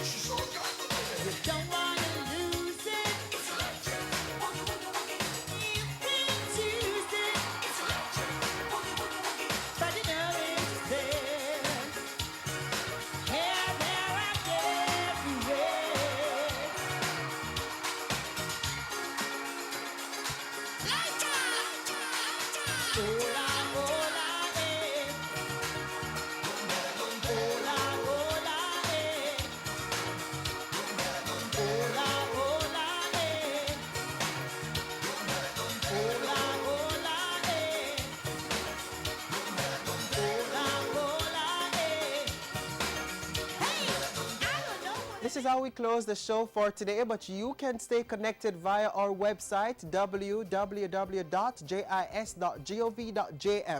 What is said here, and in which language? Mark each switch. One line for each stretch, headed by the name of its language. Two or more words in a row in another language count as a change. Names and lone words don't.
English: She's so good. You don't want to lose it. It's electric. You can't choose it. It's electric. But you know it's there. Here, there, and everywhere.
Spanish: Hola, hola, eh. Hola, hola, eh. Hola, hola, eh. Hola, hola, eh.
English: This is how we close the show for today, but you can stay connected via our website www.jis.gov.jm.